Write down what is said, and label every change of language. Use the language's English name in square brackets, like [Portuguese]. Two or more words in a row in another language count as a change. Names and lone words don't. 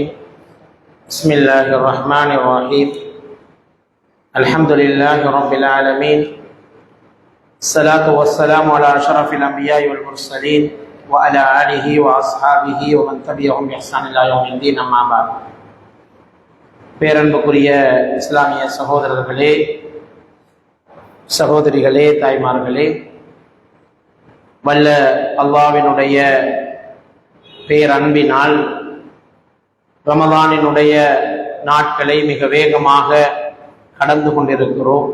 [Arabic] بسم الله الرحمن الرحيم. الحمد لله رب العالمين. الصلاة والسلام على أشرف الأنبياء والمرسلين وعلى آله وأصحابه ومن تبعهم بإحسان إلى يوم الدين. أما بعد. [Tamil] பேரன்புக்குரிய இஸ்லாமிய சகோதரர்களே, சகோதரிகளே, தாய்மார்களே, வல்ல அல்லாஹ்வினுடைய பேரன்பினால் ரமதானினுடைய நாட்களை மிக வேகமாக கடந்து கொண்டிருக்கிறோம்.